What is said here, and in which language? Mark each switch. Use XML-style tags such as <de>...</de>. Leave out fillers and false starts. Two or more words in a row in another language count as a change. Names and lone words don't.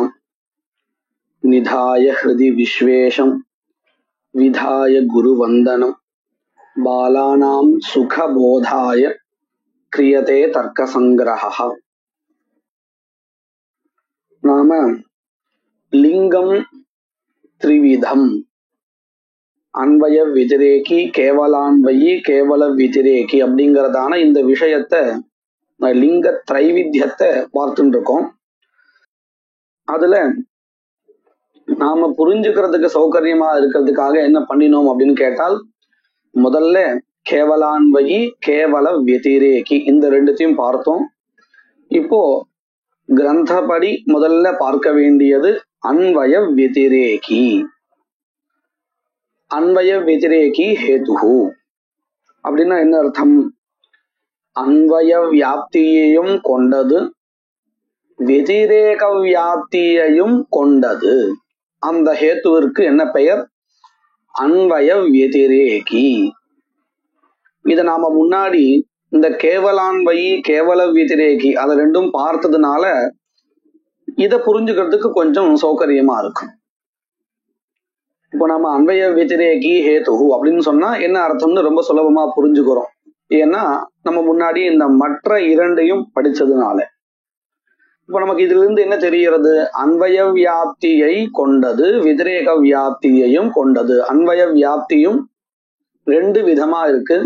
<sa>निधाय हृदि विश्वेशं विधाय गुरुवन्दनं बालानां सुखबोधाय क्रियते तर्कसंग्रहः। नाम लिंगम त्रिविधम अन्वय व्यतिरेकी केवलान्वयी केवल व्यतिरेकी</sa> <ta>அப்படிங்கறதான இந்த விஷயத்தை லிங்க திரைவித்தியத்தை பார்த்துட்டு இருக்கோம். அதுல நாம புரிஞ்சுக்கிறதுக்கு சௌகரியமா இருக்கிறதுக்காக என்ன பண்ணினோம் அப்படின்னு கேட்டால், முதல்ல</ta> <sa>केवलान्वयी केवल व्यतिरेकी</sa> <ta>இந்த ரெண்டுத்தையும் பார்த்தோம். இப்போ கிரந்தப்படி முதல்ல பார்க்க வேண்டியது</ta> <sa>अन्वय व्यतिरेकी. अन्वय व्यतिरेकी हेतु</sa> <ta>அப்படின்னா என்ன அர்த்தம்? अन्वय வியாப்தியையும் கொண்டது व्यतिरेक வியாப்தியையும் கொண்டது. அந்த ஹேத்துவிற்கு என்ன பெயர்?</ta> <sa>अन्वय व्यतिरेकी.</sa> <ta>இத நாம முன்னாடி இந்த</ta> <sa>केवलान्वयी केवल व्यतिरेकी</sa> <ta>அதை ரெண்டும் பார்த்ததுனால இதை புரிஞ்சுக்கிறதுக்கு கொஞ்சம் சௌகரியமா இருக்கும். இப்போ நம்ம</ta> <sa>अन्वय व्यतिरेकी हेतु</sa> <ta>அப்படின்னு சொன்னா என்ன அர்த்தம்னு ரொம்ப சுலபமா புரிஞ்சுக்கிறோம். ஏன்னா நம்ம முன்னாடி இந்த மற்ற இரண்டையும் படிச்சதுனால. இப்போ நமக்கு இதுல இருந்து என்ன தெரிகிறது? अन्वय வியாப்தியை கொண்டது व्यतिरेक வியாப்தியையும் கொண்டது. अन्वय வியாப்தியும் ரெண்டு விதமா இருக்கு.</ta>